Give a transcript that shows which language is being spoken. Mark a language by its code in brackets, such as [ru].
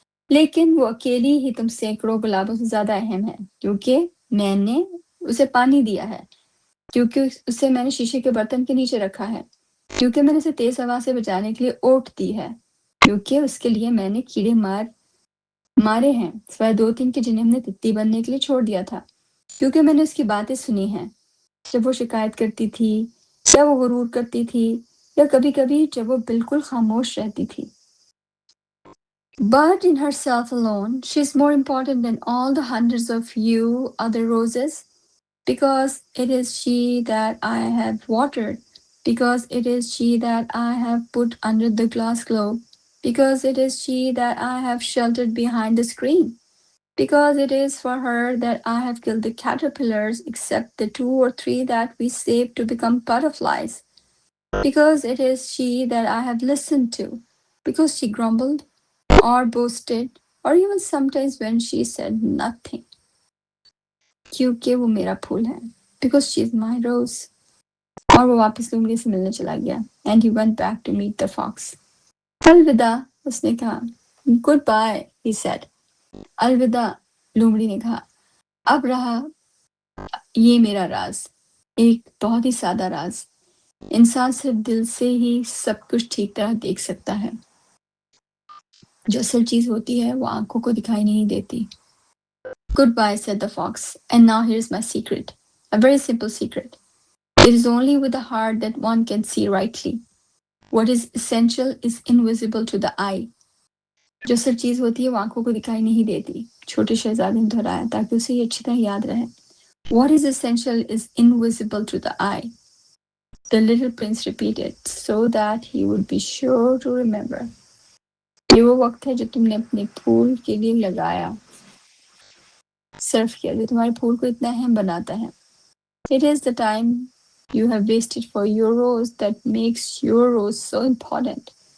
[hi] लेकिन वो अकेली ही तुम सैकड़ों गुलाबों से ज्यादा अहम है, क्योंकि मैंने उसे पानी दिया है, क्योंकि उसे मैंने शीशे के बर्तन के नीचे रखा है, क्योंकि मैंने उसे तेज हवा से बचाने के लिए ओट दी है, क्योंकि उसके लिए मैंने कीड़े मारे हैं, सिवाय 2-3 के जिन्हें हमने तितली बनने के लिए छोड़ दिया था, क्योंकि मैंने उसकी बातें सुनी हैं, जब वो शिकायत करती थी, या वो गुरूर करती थी, या कभी-कभी जब वो बिल्कुल खामोश रहती थी. [en] But in herself alone, she's more important than all the hundreds of you other roses, because it is she that I have watered, because it is she that I have put under the glass globe, because it is she that I have sheltered behind the screen, because it is for her that I have killed the caterpillars except the 2 or 3 that we saved to become butterflies, because it is she that I have listened to, because she grumbled or boasted or even sometimes when she said nothing. [hi] क्योंकि वो मेरा फूल है. [en] Because she is my rose. [hi] और वो वापस लोमड़ी से मिलने चला गया. [en] And he went back to meet the fox. [hi] अलविदा, उसने कहा. [en] Goodbye, he said. [hi] अलविदा, लोमड़ी ने कहा. अब रहा ये मेरा राज, एक बहुत ही सादा राज. इंसान सिर्फ दिल से ही सब कुछ ठीक तरह देख सकता है. जो असल चीज होती है वो आंखों को दिखाई नहीं देती. [en] Goodbye, said the fox, and now here's my secret. A very simple secret. It is only with the heart that one can see rightly. What is essential is invisible to the eye. [hi] जो असल चीज होती है वो आंखों को दिखाई नहीं देती. छोटे शहजादे ने दोहराया ताकि उसे ये अच्छी तरह याद रहे. [en] What is essential is invisible to the eye. The little prince repeated so that he would be sure to remember. [hi] ये वो वक्त है जो तुमने अपने फूल के लिए लगाया, सर्फ किया, जो तुम्हारे फूल को इतना अहम बनाता है. [en] It is the time you have wasted for your rose that makes your rose so important.